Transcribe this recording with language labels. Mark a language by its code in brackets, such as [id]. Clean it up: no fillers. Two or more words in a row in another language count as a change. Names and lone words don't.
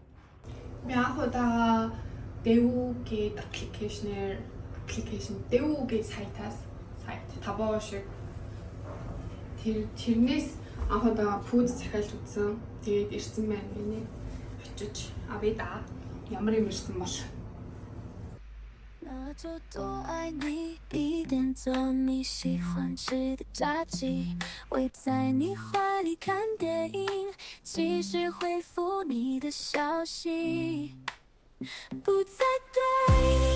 [mn] Би анх удаа Devu-гийн application Devu-гийн сайт табоо шиг тэрнээс анх удаа пүүз захиалж үзсэн. Тэгээд ирсэн байна миний очиж авъя да. Ямар юм ирсэн бол [zh] 那就多爱你一点，做你喜欢吃的炸鸡，围在你怀里看电影，及时回复你的消息，不再对